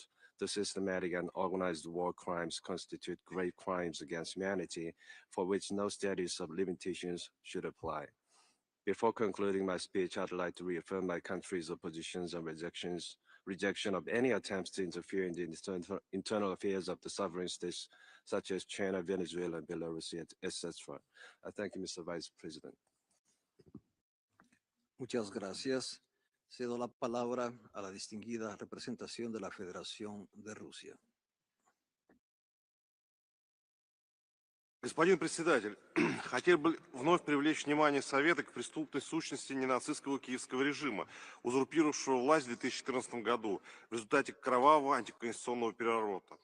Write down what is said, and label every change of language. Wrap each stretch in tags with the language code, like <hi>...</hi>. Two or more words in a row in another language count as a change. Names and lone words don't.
<en>The systematic and organized war crimes constitute grave crimes against humanity for which no status of limitations should apply. Before concluding my speech, I'd like to reaffirm my country's oppositions and rejection of any attempts to interfere in the internal affairs of the sovereign states such as China, Venezuela, and Belarus, etc. I thank you, Mr. Vice President.</en> <es>Muchas gracias. Cedo la palabra a la distinguida representación de la Federación de Rusia.</es> <ru>Господин председатель, хотел бы вновь привлечь внимание Совета к преступной сущности ненацистского киевского режима, узурпировавшего власть в 2014 году в результате кровавого антиконституционного переворота.</ru>